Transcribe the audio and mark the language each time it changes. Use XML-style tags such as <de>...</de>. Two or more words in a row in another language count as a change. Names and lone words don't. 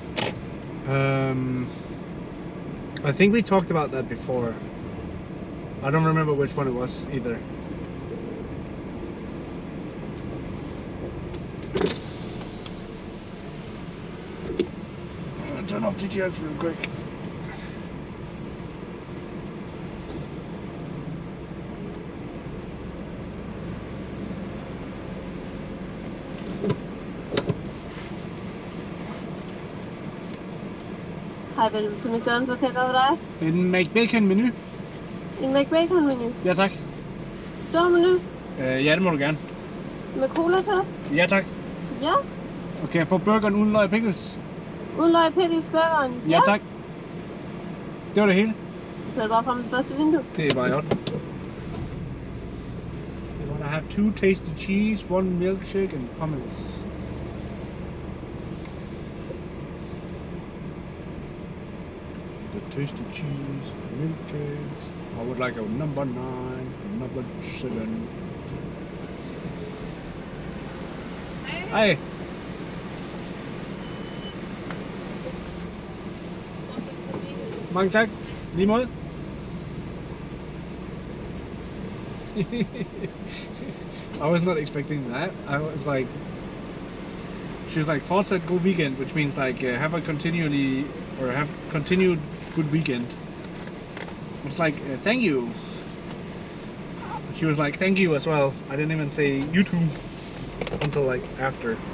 <en>I think we talked about that before. I don't remember which one it was either. Turn off TGS real quick.</en> <da>Hej, velkommen til McDonald's. Hvad kan jeg gøre for dig? En McBacon-menu. En McBacon-menu? Ja, tak. Stor menu? Ja, det må du gerne. Med cola til? Ja, tak. Ja. Okay, jeg får burgeren uden løg og pickles. Uden løg og pickles, burgeren? Ja, tak. Det var det hele. Så er det bare frem til første vindue. Det er bare i orden.</da> <en>You wanna have 2 tasty cheese, 1 milkshake and hummus. The tasty cheese, milkshakes. I would like a number 9, number 7.</en> <da>Hej. Mange tak. Lige måde.</da> <en>I was not expecting that. I was like, she was like, fortsat good weekend, which means like have a continued good weekend. I was like, thank you. She was like, thank you as well. I didn't even say you too until like after.</en>